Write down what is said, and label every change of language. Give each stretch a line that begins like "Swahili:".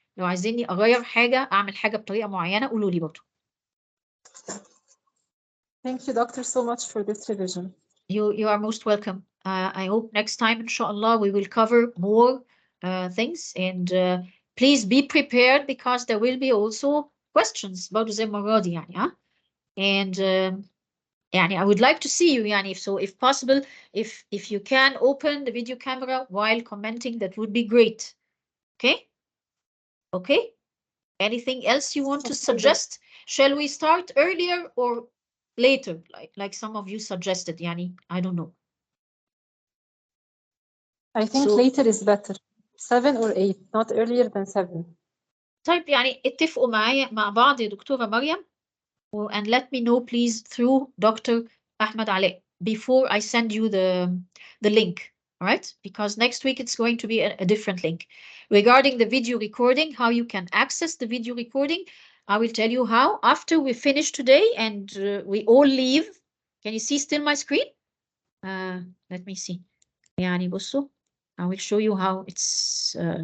Arabic: لو عايزيني أغير حاجة أعمل حاجة بطريقة معينة قولوا لي برضه.
English: Thank you, doctor, so much for this revision. You are most welcome. I hope next time, inshallah, we will cover more things. And please be prepared because there will be also questions
Arabic: برضه زي المرة دي يعني ها.
English: And يعني I would like to see you يعني if possible, if you can open the video camera while commenting, that would be great. Okay? Okay? Anything else you want to suggest? Shall we start earlier or later, like some of you suggested? Yani, I don't know. I think later is better. 7 or 8, not earlier than 7.
Arabic: طيب يعني اتفقوا معايا مع بعض يا دكتورة مريم
English: and let me know please through Dr. Ahmed Ali before I send you the link. All right, because next week it's going to be a different link. Regarding the video recording, how you can access the video recording, I will tell you how after we finish today and we all leave. Can you see still my screen? Let me see.
Arabic: يعني بصوا,
English: I will show you how it's.